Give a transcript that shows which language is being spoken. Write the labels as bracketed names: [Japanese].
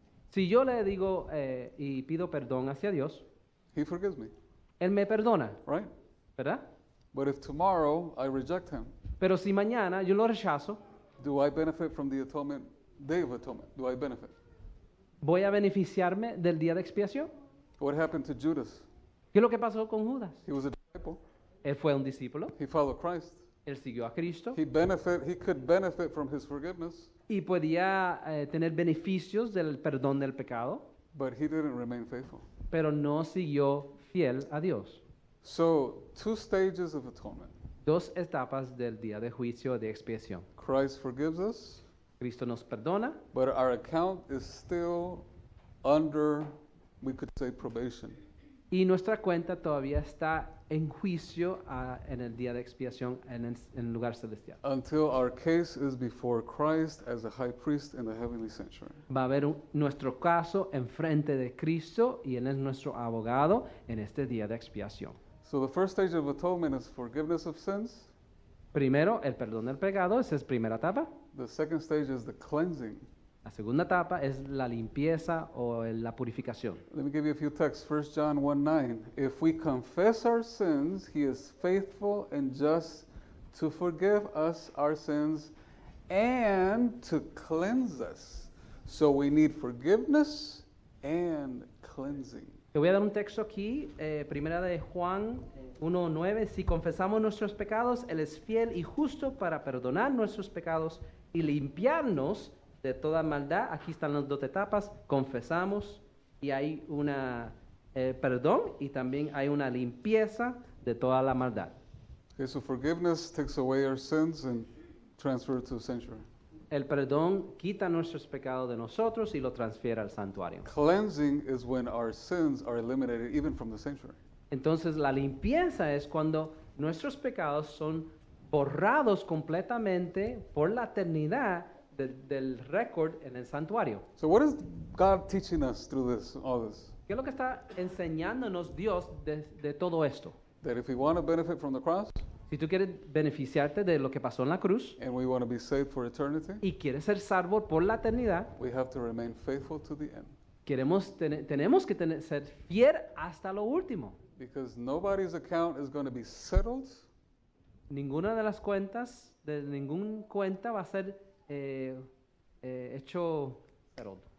[Spanish] Si yo le digo y pido perdón hacia Dios, [English] He forgives me, [Spanish] Él me perdona, [English] right? [Spanish] ¿verdad? [English] But if tomorrow I reject Him, [Spanish] Pero si mañana yo lo rechazo, [English] do I benefit from the atonement, Day of Atonement? Do I benefit? [Spanish] ¿voy a beneficiarme del día de expiación? [English] What happened to Judas? [Spanish] ¿Qué es lo que pasó con Judas? [English] He was a disciple. [Spanish] Él fue un discípulo, [English] He followed Christ. [Spanish] él siguió a Cristo [English] He could benefit from His forgiveness, [Spanish] y podía tener beneficios del perdón del pecado, [English] but he didn't remain faithful. [Spanish] pero no siguió fiel a Dios. [English] So, two stages of atonement. [Spanish] Dos etapas del día de juicio de expiación. [English] Christ forgives us, [Spanish] Cristo nos perdona, [English] but our account is still under, we could say, probation. [Spanish] y nuestra cuenta todavía está en juicio en el día de expiación en el lugar celestial. [English] Until our case is before Christ as a high priest in the heavenly sanctuary. [Spanish] Va a haber nuestro caso enfrente de Cristo y Él es nuestro abogado en este día de expiación. [English] So the first stage of atonement is forgiveness of sins. [Spanish] Primero, el perdón del pecado, esa es primera etapa. [English] The second stage is the cleansing. [Spanish] La segunda etapa es la limpieza o la purificación. [English] Let me give you a few texts. 1 John 1:9. If we confess our sins, He is faithful and just to forgive us our sins and to cleanse us. So we need forgiveness and cleansing. [Spanish] Te voy a dar un texto aquí, primera de Juan 1:9. Si confesamos nuestros pecados, Él es fiel y justo para perdonar nuestros pecados y limpiarnos de toda maldad. Aquí están las dos etapas. Confesamos y hay una perdón y también hay una limpieza de toda la maldad. [English] Okay, so forgiveness takes away our sins and transfer it to the sanctuary. [Spanish] El perdón quita nuestros pecados de nosotros y lo transfiere al santuario. [English] Cleansing is when our sins are eliminated even from the sanctuary. [Spanish] Entonces la limpieza es cuando nuestros pecados son borrados completamente por la eternidad del récord en el santuario. [English] So what is God teaching us through this, all this? [Spanish] ¿Qué es lo que está enseñándonos Dios de todo esto? [English] That if we want to benefit from the cross [Spanish] Si tú quieres beneficiarte de lo que pasó en la cruz [English] and we want to be saved for eternity, [Spanish] y quieres ser salvo por la eternidad, [English] we have to remain faithful to the end. [Spanish] tenemos que ser fiel hasta lo último. [English] Because nobody's account is going to be settled [Spanish] Ninguna de las cuentas, de ninguna cuenta va a ser hecho settled,